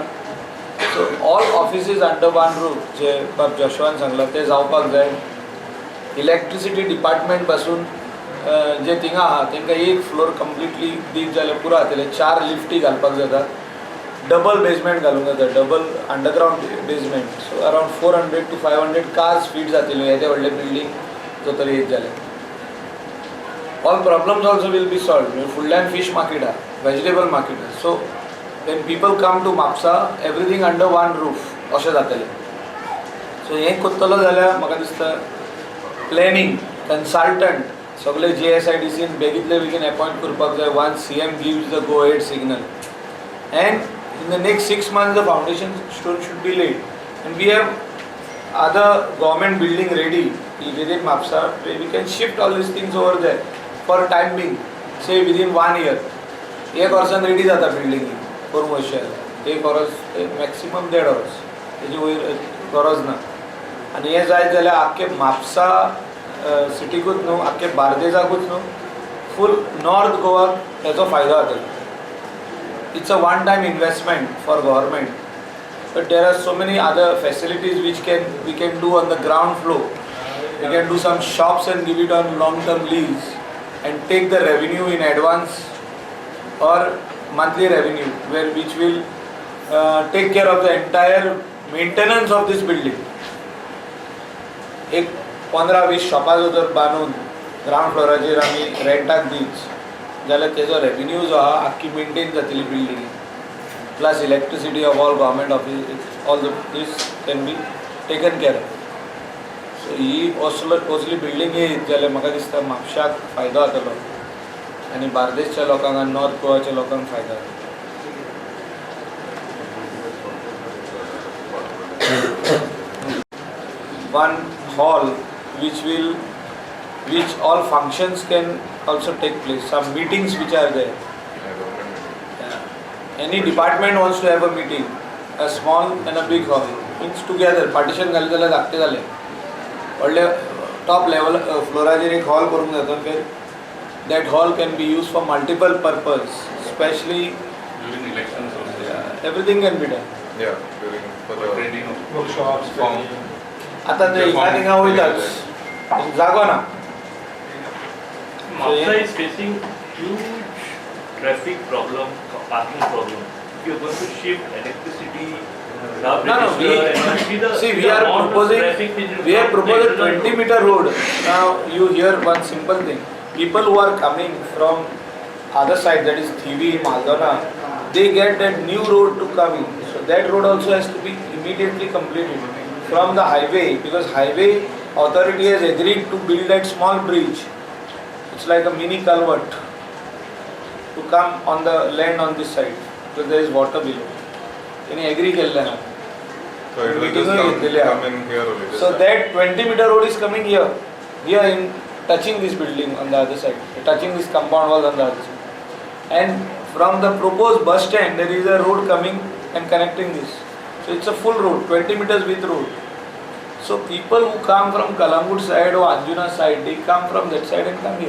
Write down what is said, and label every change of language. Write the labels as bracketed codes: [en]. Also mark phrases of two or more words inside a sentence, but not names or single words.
[en] so so all offices under one roof [kok] जे बाब जोशवान सांगला ते जावपाक जाय. [en] electricity department [kok] पासून जे थिंगा आहा तांकां एक फ्लोर कंप्लिटली दीत जाल्यार पुरो जातले. 4 लिफ्टी घालपाक जाता. [en] double basement [kok] घालूंक जाता, [en] double underground basement. [kok] सो [en] around 400 to 500 cars fit [kok] जातल्यो येदे व्हडले बिल्डींग जो तरी येत जाल्यार. [en] all problems also will be solve. [kok] फुडल्यान [en] fish market [kok] आहा, [en] vegetable market [kok] आहा. [en] सो when people come to म्हापसा everything under one roof [kok] अशें जातलें. सो हें करतलो जाल्यार म्हाका दिसता [en] planning consultant [kok] सगळे JSIDCन बेगीतले बेगीन अपॉयंट करपाक जाय. [en] once CM gives the go ahead signal, and in the next 6 months the foundation stone should be laid, and we have other government building ready within म्हापसा. We can shift all these things over there for time being, say within 1 year. [kok] 1 वर्सान रेडी जाता [en] building commercial. [kok] 1 वर्स मॅक्सिमम 1.5 वर्स तेजी वयर गरज ना. आनी हें जायत जाल्यार आख्खे म्हापसा सिटीकूच न्हू आख्खे बार्देजाकूच न्हू फूल नॉर्थ गोवाक हेचो फायदो जातलो. [en] it's a one time investment for government, but there are so many other facilities which we can do on the ground floor. we can do some shops and give it on long term lease and take the revenue in advance or monthly revenue which will take care of the entire maintenance of this building. एक 15-20 शॉपाचो जर बांदून ग्राउंड फ्लोराचेर आमी रेंटाक दीत जाल्यार तेजो रेवेन्यू जो आहा आख्खी मेंटेन जातली बिल्डिंग. plus electricity of all government office all these can be taken care of. [kok] सो ही असली बिल्डींग येत जाल्यार म्हाका दिसता म्हापशाक फायदो जातलो आनी बार्देसच्या लोकांक आनी नॉर्थ गोवाच्या लोकांक फायदो जातलो. [en] one hall which all functions can also take place, some meetings which are there. Any department wants to have a meeting, a small and a big hall, means together partition [kok] घाली जाल्यार धाकटे जाले. व्हडले [en] top level [kok] फ्लोराचेर एक हॉल करूंक जाता. [en] फिर that hall can be used for multiple purpose, especially during elections also. Everything can be done. Yeah, during for the training of workshops, form. [kok] आता ते ह्या थिंगा वयताच जागो ना. [en] Mapsa is facing huge traffic problem, parking problem. If you are going to shift electricity, we are proposing 20-meter road. Now you hear one simple thing. People who are coming from other side, that is Thivi, Maldona, they get that new road to come in. So that road also has to be immediately completed from the highway, because highway authority has agreed to build that small bridge. It's like a mini culvert to come on the land on this side, because there is water below. Any agree [kok] केल्ले ना. [en] So it will just come in here only. So that 20-meter road is coming here in touching this building on the other side, touching this compound wall on the other side. And from the proposed bus stand, there is a road coming and connecting this. So it's a full road, 20 meters width road. So people who come from Kalamgud side or Anjuna side, they come from that side and come here.